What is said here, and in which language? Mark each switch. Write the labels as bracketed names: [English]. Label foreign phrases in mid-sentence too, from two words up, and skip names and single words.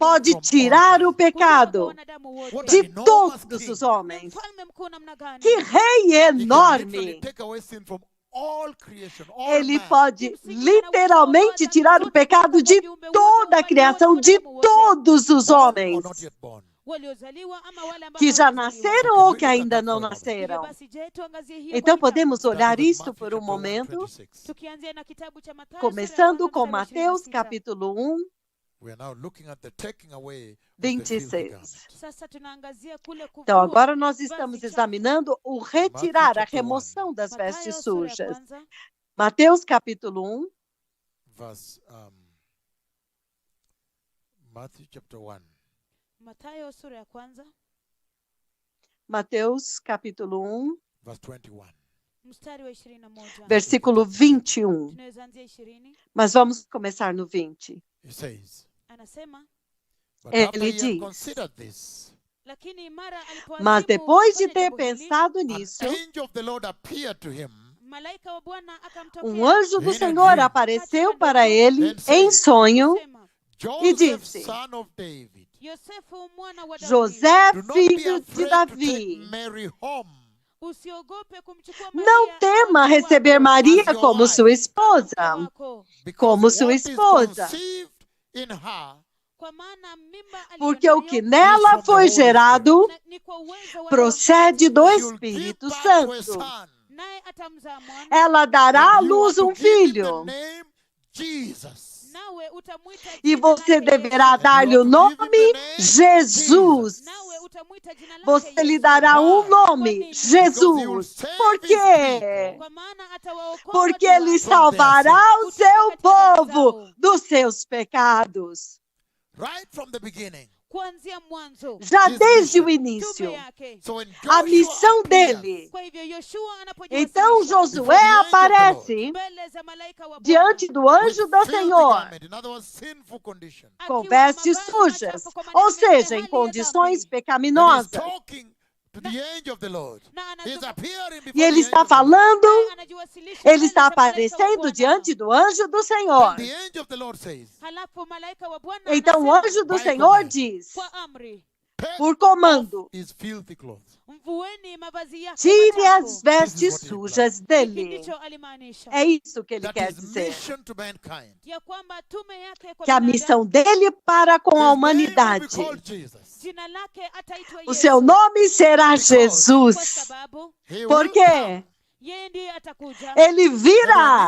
[Portuguese] pode [English] From [Portuguese] tirar [English] all [Portuguese] o pecado [Swahili] wanadamu wote. [English] What [Portuguese] de [English] an enormous [Portuguese] todos [English] king. [Portuguese] os homens. [Swahili] Mfalme mkuu namna gani? [Portuguese] Que rei [English] He can literally [Portuguese] enorme! [English] take away sin from all creation, all [Portuguese] Ele [English] man. [Portuguese] pode literalmente tirar o pecado de toda a criação, de todos os [English] Born or [Portuguese] homens, [English] not yet born. [Swahili] Waliozaliwa ama wale ambao [Portuguese] que já [Swahili] hawajazaliwa. [Portuguese] nasceram ou que ainda não nasceram. [Swahili] Basi je, tuangazie hiyo [Portuguese] Então [Swahili] kwa kitabu. [Portuguese] podemos olhar [English] Starting with [Portuguese] isto [English] Matthew [Portuguese] por um [English] chapter 1, [Portuguese] momento, [English] 26. [Swahili] Tukianzia na kitabu cha Mathayo, [Portuguese] começando [Swahili] sura ya [Portuguese] com [Swahili] kwanza, mstari wa [Portuguese] Mateus [Swahili] 26. [Portuguese] capítulo 1, [English] We are now looking at the taking away of the filthy [Portuguese] 26. [English] garment. [Swahili] Sasa tunaangazia kule kuvua. [Portuguese] Então agora nós estamos [Swahili] vazi chafu. [Portuguese] examinando o retirar, a [English] chapter 1. [Portuguese] remoção das [Swahili] Mathayo, [Portuguese] vestes [Swahili] sura ya [Portuguese] sujas. [Swahili] kwanza, [Portuguese] Mateus capítulo 1, [English] Verse Matthew chapter 1. [Swahili] Mathayo sura ya kwanza [Portuguese] Mateus capítulo 1, [English] Verse 21. [Swahili] mstari wa 21. [Portuguese] versículo 21. [Swahili] Tunaweza anzia 20. [Portuguese] Mas vamos começar no 20. [English] He says, [Swahili] Anasema, [English] but [Portuguese] Ele [English] after he had [Portuguese] diz, [English] considered this, [Swahili] Lakini mara [Portuguese] Mas depois de ter pensado [English] an [Portuguese] nisso, [English] angel of the Lord appeared to him. [Swahili] malaika wa Bwana akamtokea. [Portuguese] um anjo do [English] In a [Portuguese] Senhor [English] dream. [Portuguese] apareceu para ele [English] And said, [Portuguese] em sonho [Swahili] Kusema, [English] Joseph, [Portuguese] disse, [English] son of David, [Swahili] Yosefu mwana wa Daudi, [Portuguese] José, [English] do not be [Portuguese] filho de [English] afraid to [Portuguese] Davi, [English] take Mary home, [Swahili] usiogope kumchukua [Portuguese] não [Swahili] Maria [Portuguese] tema [Swahili] awe [Portuguese] receber [Swahili] wako, [Portuguese] Maria [English] as your [Portuguese] como [English] wife. [Portuguese] sua [Swahili] mke [Portuguese] esposa, [Swahili] wako. [English] because [Portuguese] como sua [English] what is [Portuguese] esposa, [English] conceived in her [Swahili] Kwa maana mimba [Portuguese] porque o que [Swahili] aliyonayo [Portuguese] nela foi gerado [Swahili] ni kwa uwezo wa [Portuguese] procede do [Swahili] Roho [English] she will give [Portuguese] Espírito [English] birth to a [Portuguese] Santo. [English] son. [Swahili] naye atamzaa mwana, [Portuguese] Ela dará à [English] And you are [Portuguese] luz [English] to [Portuguese] um [English] give him the [Portuguese] filho, [English] name Jesus. [Swahili] nawe utamwita [Portuguese] e [Swahili] jina [Portuguese] você [Swahili] lake [Portuguese] deverá [Swahili] Yesu. [Portuguese] dar-lhe o nome Jesus. [Swahili] Nawe utamwita jina lake [Portuguese] Você lhe [Swahili] Yesu. [Portuguese] dará um [English] Why? [Portuguese] nome, [English] Because he will [Portuguese] Jesus. [English] save [Portuguese] Por [English] his [Portuguese] quê? [English] people. [Swahili] Kwa maana atawaokoa [Portuguese] Porque [Swahili] watu [Portuguese] ele [Swahili] wake [Portuguese] salvará o seu povo dos seus pecados. [English] Right from the beginning. [Swahili] kuanzia mwanzo. [Portuguese] Já [English] His [Portuguese] desde o [English] mission. [Portuguese] início. [Swahili] Tume yake. [English] So when [Portuguese] A [English] Joshua [Portuguese] missão [English] appears [Portuguese] dele. [Swahili] Kwa hivyo Yoshua [Portuguese] Então [Swahili] anapojiwasilisha [Portuguese] Josué aparece [Swahili] mbele za malaika wa Bwana, [Portuguese] diante do [English] with [Portuguese] anjo do [English] filthy [Portuguese] Senhor, [English] garment, in other words, sinful condition. [Portuguese] com [Swahili] akiwa na [Portuguese] vestes [Swahili] mavazi [Portuguese] sujas, [Swahili] machafu, kwa [Portuguese] ou [Swahili] maana [Portuguese] seja, [Swahili] hali [Portuguese] em [Swahili] ya [Portuguese] condições [Swahili] dhambi. [English] And he's [Portuguese] pecaminosas. [English] talking to the angel of the Lord. [Swahili] Na [English] He's [Swahili] anazungumza- [English] appearing before [Portuguese] E ele [English] the [Portuguese] está [English] angel of the Lord. [Portuguese] falando, [Swahili] naye anajiwasilisha [Portuguese] ele [Swahili] mbele [Portuguese] está [Swahili] za malaika wa [Portuguese] aparecendo [Swahili] Bwana. [Portuguese] diante do anjo do Senhor. [English] And the angel of the Lord says, [Swahili] Halafu malaika wa Bwana [Portuguese] Então o [Swahili] anasema [Portuguese] anjo do [English] By [Portuguese] Senhor [English] command. [Portuguese] diz, [Swahili] kwa amri, [English] take [Portuguese] por comando, [English] off his filthy clothes. [Swahili] mvueni mavazi yake [Portuguese] tire [Swahili] machafu. [Portuguese] as vestes [English] This is what he [Portuguese] sujas [Swahili] Hiki [Portuguese] dele. [Swahili] ndicho alimaanisha, [Portuguese] É isso que ele [English] That [Portuguese] quer [English] his [Portuguese] dizer. [English] mission to mankind. [Swahili] ya kwamba tume yake kwa [Portuguese] Que a [Swahili] binadamu, [Portuguese] missão dele para com a [English] His name will be [Portuguese] humanidade. [English] called Jesus. [Swahili] jina lake ataitwa [Portuguese] O [Swahili] Yesu, [Portuguese] seu nome será [English] Because- [Swahili] kwa [Portuguese] Jesus. [Swahili] sababu [English] He will [Portuguese] Por [English] come. [Portuguese] quê? [Swahili] yeye ndiye atakuja, [Portuguese] Ele [English] And when [Portuguese] virá.